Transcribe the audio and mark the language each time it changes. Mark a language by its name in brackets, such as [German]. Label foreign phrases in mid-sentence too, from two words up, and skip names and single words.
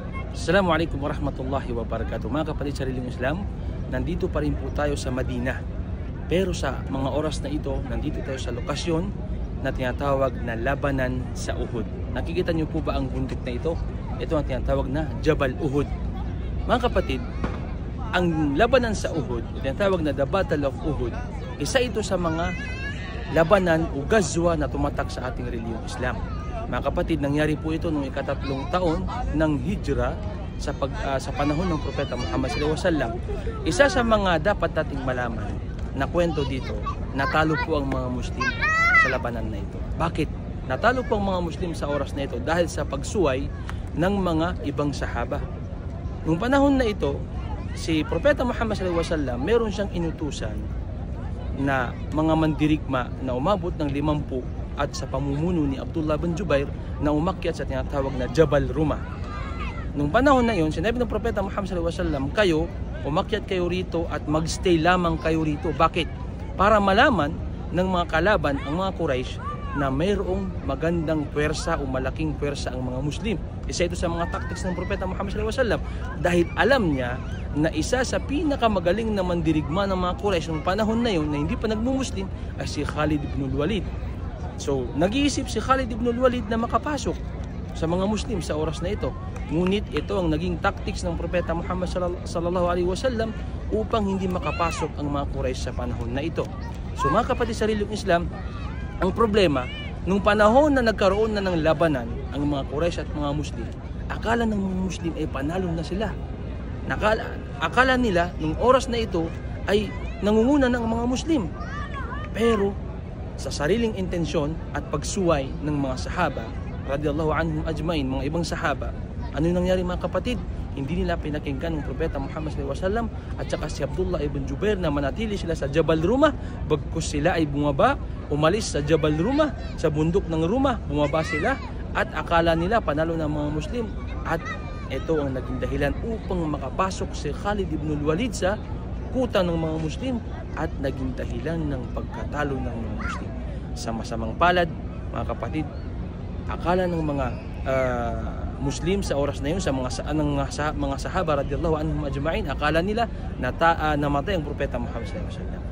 [Arabic] السلام عليكم ورحمة الله وبركاته. [Filipino] Mga kapatid sa relihiyong Islam, nandito pa rin po tayo sa Madina. Pero sa mga oras na ito, nandito tayo sa lokasyon na tinatawag na Labanan sa Uhud. Nakikita niyo po ba ang bundok na ito? Ito ang tinatawag na Jabal Uhud. Mga kapatid, ang Labanan sa Uhud, tinatawag na [English] The Battle of Uhud, [Filipino] isa ito sa mga labanan o gazwa na tumatak sa ating relihiyong Islam. Mga kapatid, nangyari po ito noong ikatatlong taon ng Hijra sa panahon ng Propeta Muhammad [Arabic] صلى الله عليه وسلم. [Filipino] Isa sa mga dapat nating malaman na kwento dito, natalo po ang mga Muslim sa labanan na ito. Bakit? Natalo po ang mga Muslim sa oras na ito dahil sa pagsuway ng mga ibang sahaba. Noong panahon na ito, si Propeta Muhammad [Arabic] صلى الله عليه وسلم, [Filipino] meron siyang inutusan na mga mandirigma na umabot ng 50 at sa pamumuno ni Abdullah bin Jubair na umakyat sa tinatawag na Jabal Rumah. Nung panahon na yun, sinabi ng Propeta Muhammad [Arabic] صلى الله عليه وسلم, [Filipino] kayo, umakyat kayo rito at magstay lamang kayo rito. Bakit? Para malaman ng mga kalaban, ang mga Quraysh, na mayroong magandang pwersa o malaking pwersa ang mga Muslim. Isa ito sa mga tactics ng Propeta Muhammad [Arabic] صلى الله عليه وسلم [Filipino] dahil alam niya na isa sa pinakamagaling na mandirigma ng mga Quraysh noong panahon na yun na hindi pa nagmumuslim ay si Khalid ibn al-Walid. So, nag-iisip si Khalid ibn al-Walid na makapasok sa mga Muslim sa oras na ito. Ngunit ito ang naging tactics ng Propeta Muhammad [Arabic] صلى الله عليه وسلم [Filipino] upang hindi makapasok ang mga Quraysh sa panahon na ito. So, mga kapatid sa relihiyong Islam, ang problema, nung panahon na nagkaroon na ng labanan ang mga Quraysh at mga Muslim, akala ng mga Muslim ay panalo na sila. Akala nila nung oras na ito ay nangunguna ng mga Muslim. Pero sa sariling intensyon at pagsuway ng mga sahaba, [Arabic] رضي الله عنهم أجمعين, [Filipino] mga ibang sahaba, ano yung nangyari mga kapatid? Hindi nila pinakinggan ng Propeta Muhammad [Arabic] صلى الله عليه وسلم [Filipino] at saka si Abdullah ibn Jubair na manatili sila sa Jabal Rumah. Bagkus sila ay bumaba, umalis sa Jabal Rumah, sa bundok ng Rumah, bumaba sila at akala nila panalo ng mga Muslim. At ito ang naging dahilan upang makapasok si Khalid ibn al-Walid sa kuta ng mga Muslim at naging dahilan ng pagkatalo ng mga Muslim. Sa masamang palad, mga kapatid, akala ng mga Muslim sa oras na yun, sa mga sahaba [Arabic] رضي الله عنهم أجمعين, [Filipino] akala nila namatay ang Propeta Muhammad [Arabic] صلى الله عليه وسلم.